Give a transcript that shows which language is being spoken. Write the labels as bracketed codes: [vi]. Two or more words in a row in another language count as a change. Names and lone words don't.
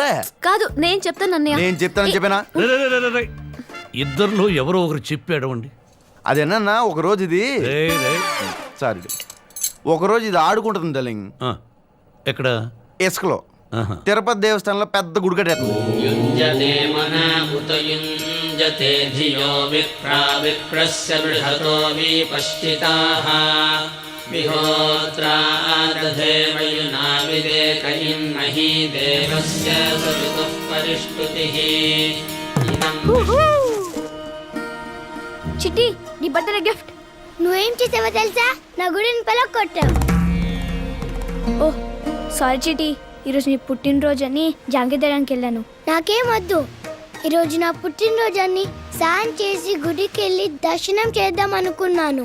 [te] కాదు నేను చెప్తాను అన్నయ్య. నేను చెప్తానని చెప్పానా? రే, రే, రే, రే, రే. ఇద్దరిలో ఎవరో ఒకరు చెప్పి అడవండి. అదేనా ఒకరోజు ఇది రే, రే. సారీ ఒకరోజు ఇది ఆడుకుంటుంది డార్లింగ్. ఆ, ఎక్కడ? ఇసుకలో ఆహా. తిరుపతి దేవస్థానంలో పెద్ద గుడి కట్టేస్తుంది. [sa] युञ्जते मना उत युञ्जते धियो विप्रा विप्रस्य बृहतो विपश्चिताः विहोत्रा दधे वयुनाविदेक इन्मही देवस्य सवितुः परिष्टुतिः [te] చిట్టి నీ [en] birthday gift. [te] నువ్వేం చేసావో తెలుసా? నా గుడిని పలకొట్టావు. ఓ సారీ చిట్టి, ఈరోజు నీ పుట్టినరోజు అని జాంగిదడానికి వెళ్ళాను. నాకేం వద్దు. ఈరోజు నా పుట్టినరోజు అని సాయం చేసి గుడికి వెళ్ళి దర్శనం చేద్దాం అనుకున్నాను.